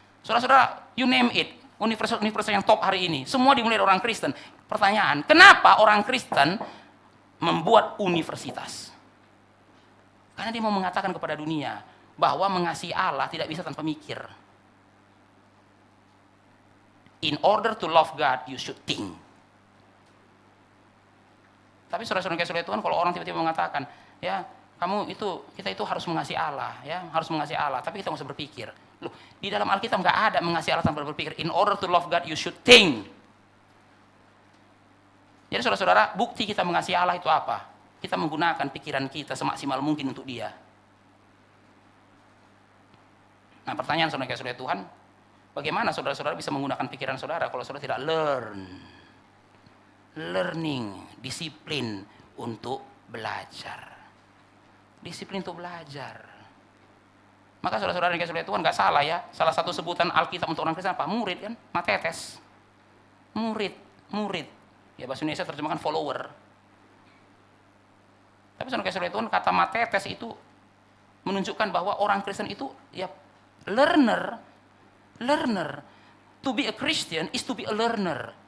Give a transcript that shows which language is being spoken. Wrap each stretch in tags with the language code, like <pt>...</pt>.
<id>Saudara-saudara,</id> <en>you name it,</en> <id>universitas yang top hari ini, semua dimulai dari orang Kristen. Pertanyaan, kenapa orang Kristen membuat universitas? Karena dia mau mengatakan kepada dunia bahwa mengasihi Allah tidak bisa tanpa mikir.</id> <en>In order to love God, you should think.</en> <id>Tapi saudara-saudara kasih Tuhan, kalau orang tiba-tiba mengatakan, ya kita itu harus mengasihi Allah, ya harus mengasihi Allah, tapi kita nggak usah berpikir. Loh, di dalam Alkitab nggak ada mengasihi Allah tanpa berpikir.</id> <en>In order to love God, you should think.</en> <id>Jadi saudara-saudara, bukti kita mengasihi Allah itu apa? Kita menggunakan pikiran kita semaksimal mungkin untuk Dia. Nah, pertanyaan saudara-saudara Tuhan, bagaimana saudara-saudara bisa menggunakan pikiran saudara kalau saudara tidak learning, disiplin untuk belajar. Disiplin untuk belajar. Maka saudara-saudara yang kasih Tuhan nggak salah ya. Salah satu sebutan Alkitab untuk orang Kristen apa? Murid kan? Matetes. Murid. Ya bahasa Indonesia terjemahkan follower. Tapi saudara kasih Tuhan, kata matetes itu menunjukkan bahwa orang Kristen itu ya learner.</id> <en>To be a Christian is to be a learner.</en>